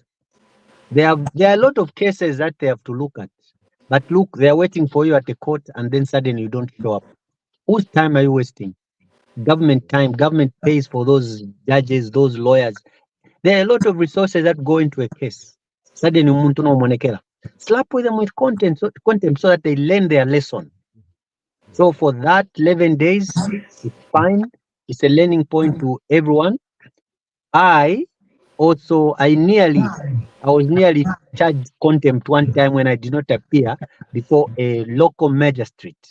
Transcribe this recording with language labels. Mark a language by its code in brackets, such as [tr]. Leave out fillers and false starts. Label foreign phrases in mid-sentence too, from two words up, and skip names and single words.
[en] There are a lot of cases that they have to look at. But look, they are waiting for you at the court and then suddenly you don't show up. Whose time are you wasting? Government time. Government pays for those judges, those lawyers. There are a lot of resources that go into a case. [bem] Suddenly umuntu no monekela. [en] Slap with them with contempt so that they learn their lesson. So for that 11 days, it's fine. It's a learning point to everyone. I was nearly charged contempt one time when I did not appear before a local magistrate.